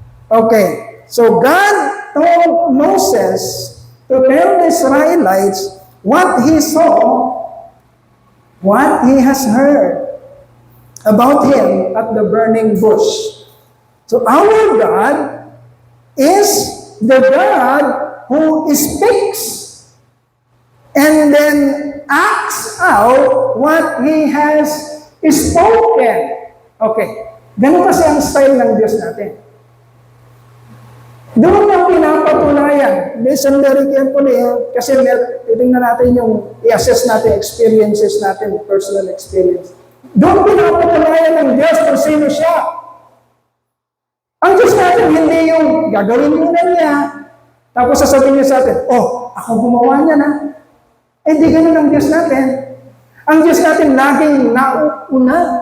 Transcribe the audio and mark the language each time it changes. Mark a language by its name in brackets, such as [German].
[English] Okay, so God told Moses to tell the Israelites what he saw, what he has heard about him at the burning bush. So our God is the God who speaks and then acts out what He has spoken. Okay. [Filipino] Ganun kasi ang style ng Diyos natin. Doon ang pinapatunayan. [English] Listen very carefully, [Filipino] kasi titingnan natin yung i-assess natin, experiences natin, personal experience. Doon pinapatunayan ng Diyos kung sino siya. Ang Diyos natin, hindi yung gagawin muna niya, tapos sasabihin niya sa atin, oh, ako gumawa niya na. Eh, hindi ganun ang Diyos natin. Ang Diyos natin laging nauuna.